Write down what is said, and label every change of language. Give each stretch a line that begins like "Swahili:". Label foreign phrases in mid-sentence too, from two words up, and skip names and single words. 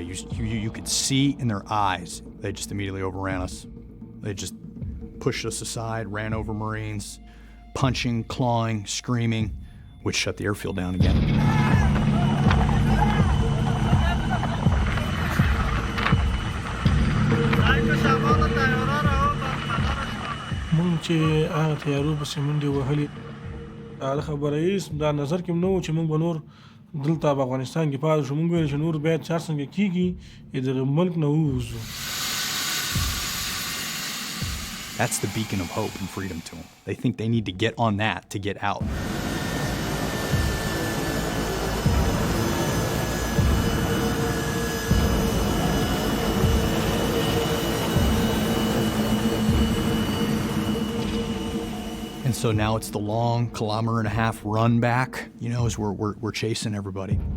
English: You could see in their eyes. They just immediately overran us. They just pushed us aside, ran over Marines, punching, clawing, screaming, which shut the airfield down again.
Pashto: مونږ چې هغه تیارو پسې منډې وهلې هغه خبره هېڅ دا نظر کې هم نه و چې مونږ به نور دلته په افغانستان کې پاتې شو. مونږ ویل چې نور باید چې هر څنګه کېږي دغه ملک نه ووځو.
English: That's the beacon of hope and freedom to them. They think they need to get on that to get out. And so now it's the long 1.5 kilometer run back, you know, as we're chasing everybody.